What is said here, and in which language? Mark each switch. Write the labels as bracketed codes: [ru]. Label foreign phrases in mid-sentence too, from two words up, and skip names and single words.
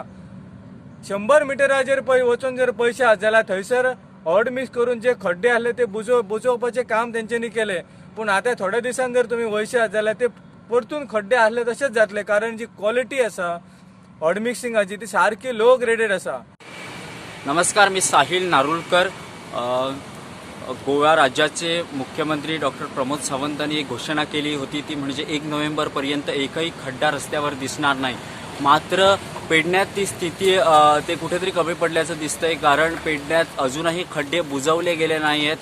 [kok] 100 मिटराचेर पळय वचून जर पळयशात जाल्यार थंयसर [en] odd mix [kok] करून जे खड्डे आसले ते बुजोवपाचें काम तेंच्यांनी केलें। पूण आतां थोड्या दिसान जर तुमी वयशात जाल्यार ते परतून खड्डे आसले तशेंच जातले, कारण जी क्वॉलिटी आसा ऑड मिक्सिंगाची ती सारकी [en] low graded [kok] आसा। [mr] नमस्कार, मी साहिल नारुलकर। गोवा राज्याचे मुख्यमंत्री डॉक्टर प्रमोद सावंतांनी एक घोषणा केली होती, ती म्हणजे 1 नोव्हेंबरपर्यंत एकही खड्डा रस्त्यावर दिसणार नाही। मात्र पेडण्यात ती स्थिती ते कुठेतरी कमी पडल्याचं दिसतंय, कारण पेडण्यात अजूनही खड्डे बुजवले गेले नाही आहेत।